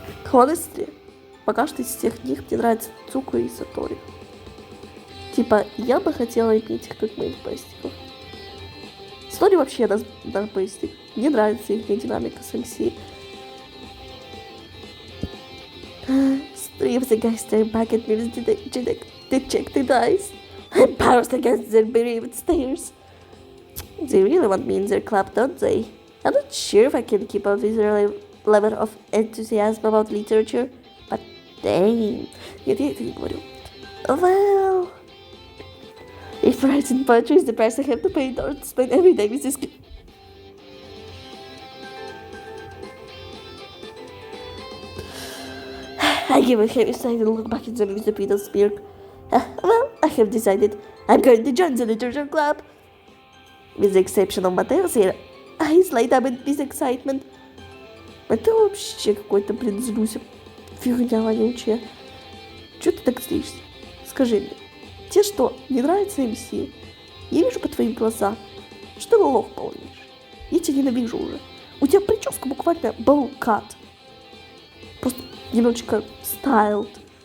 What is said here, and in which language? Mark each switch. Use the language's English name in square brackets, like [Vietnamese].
[English] Honestly, [Russian] пока что из всех них мне нравится Цуко и Сатори. Типа, я бы хотела иметь их как моих бестиков. Сатори вообще наш бестик. Мне нравится их динамика с МС. [English] Three of the guys staring back at me with dejected eyes. I'm bounced against their bereaved stares. They really want me in their club, don't they? I'm not sure if I can keep up with their level of enthusiasm about literature, but dang. [Russian] Нет, я это не говорю. [English] Well, if writing poetry is the price I have to pay in order to spend every day with this kid. I give a heavy sigh and look back at them with the peanut smirk. Well, I have decided I'm going to join the literature club. With the exception of Mateo's here, eyes light up with excitement. [Russian] Матео вообще какой-то, блин, злюся. Фигня вонючая. Чё ты так злишься? Скажи мне, тебе что, не нравится МС? Я вижу по твоим глазам, что ты лох полнишь. Я тебя ненавижу уже. У тебя прическа буквально bowl-cut. Просто немножечко styled.